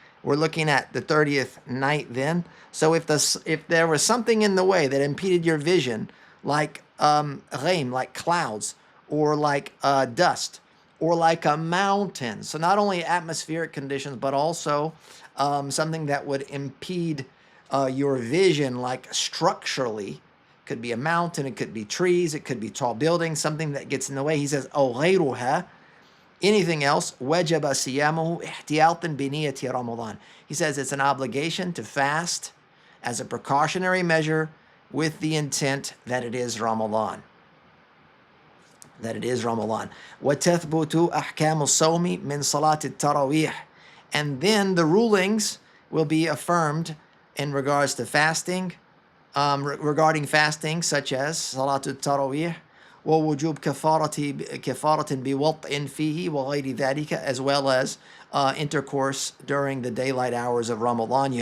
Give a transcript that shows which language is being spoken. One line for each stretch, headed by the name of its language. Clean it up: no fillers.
English: We're looking at the 30th night then. So if there was something in the way that impeded your vision, like ghaim, like clouds, or like dust, or like a mountain. So not only atmospheric conditions, but also something that would impede your vision, like structurally. Could be a mountain, it could be trees, it could be tall buildings, something that gets in the way. He says, "Oh,
Arabic: غيرها,"
English: anything else,
Arabic: وَجَبَ صِيَامُهُ احتياطًا بنية رمضان.
English: He says it's an obligation to fast as a precautionary measure with the intent that it is Ramadan. That it is Ramadan.
Arabic: وَتَثْبُتُ أَحْكَامُ الصَّوْمِ مِنْ صَلَاةِ التَّرَوِيحِ.
English: And then the rulings will be affirmed in regards to fasting, regarding fasting, such as Salatul Tarawih,
Arabic: ووجوب كفارة بوطء فيه وغير ذلك,
English: as well as intercourse during the daylight hours of Ramadan.